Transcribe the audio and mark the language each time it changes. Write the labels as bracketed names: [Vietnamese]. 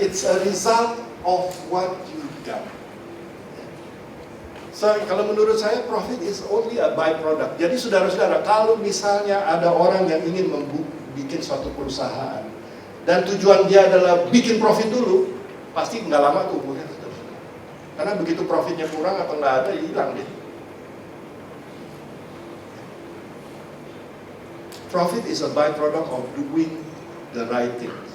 [English] It's a result of what you done. So, [Indonesian] kalau menurut saya, [English] profit is only a byproduct. [Indonesian] Jadi saudara-saudara, kalau misalnya ada orang yang ingin bikin suatu perusahaan, dan tujuan dia adalah bikin profit dulu, pasti nggak lama tuh umurnya. Karena begitu profitnya kurang atau nggak ada, hilang deh. [English] Profit is a byproduct of doing the right thing.